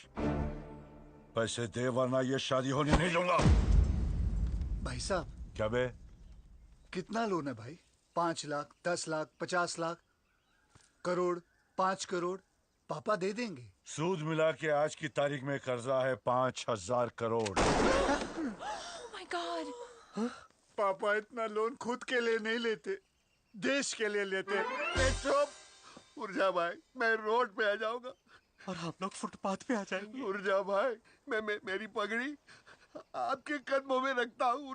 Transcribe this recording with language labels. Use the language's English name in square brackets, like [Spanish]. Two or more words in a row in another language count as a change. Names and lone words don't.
[Hindi] पैसे दे वरना ये शादी होने नहीं दूंगा. भाई साहब. क्या बे? कितना लोन है भाई? 5 लाख, 10 लाख, 50 लाख, करोड़, 5 करोड़ पापा दे देंगे. सूद मिला के आज की तारीख में कर्जा है 5000 करोड़. [English] Oh my God. [Hindi] पापा इतना लोन खुद के लिए नहीं लेते, देश के लिए लेते. चुप. ऊर्जा भाई मैं रोड पे आ जाऊंगा और हम लोग फुटपाथ पे आ जाएंगे. ऊर्जा भाई मैं मेरी पगड़ी आपके कदमों में रखता हूँ.